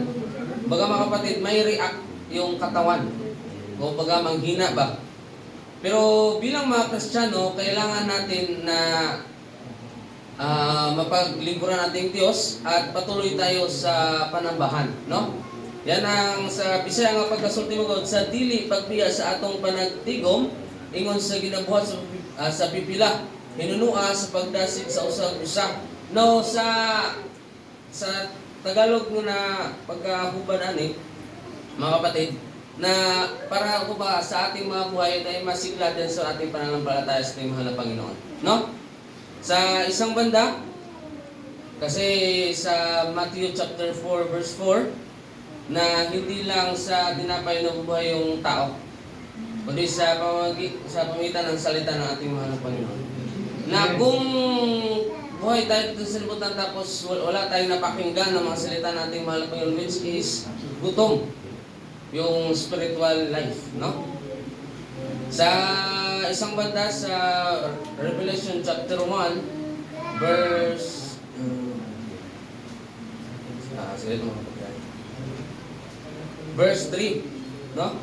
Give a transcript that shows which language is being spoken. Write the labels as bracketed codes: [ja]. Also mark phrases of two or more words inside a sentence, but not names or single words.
[tl] Baga mga kapatid, may react yung katawan. O baga manghina ba? Pero bilang mga Kristiyano, kailangan natin na mapaglingkuran nating Diyos at patuloy tayo sa panambahan, no? [ceb] Yan ang sa Bisaya nga pagkasulti mo God, sa dili pagbiya sa atong panagtigom, ingon sa ginabuhat sa pipila, hinunua sa pagdasig sa usang usa. No, [tl] sa Tagalog mo na pagkahubad ani, mga kapatid, na para ako ba sa ating mga buhay ay masigla din sa ating pananampalataya sa ating mahal na Panginoon. No? Sa isang banda, kasi sa Matthew chapter 4 verse 4, na hindi lang sa tinapay na bubuhay yung tao, kundi sa pamitan ng salita ng ating mahal na Panginoon. Na kung buhay tayo dito sa libutan tapos wala tayong napakinggan ng mga salita ng ating mahal na Panginoon, [en] which is [tl] gutom yung [en] spiritual life, [tl] no? Sa isang banda sa Revelation chapter 1 verse verse 3, no?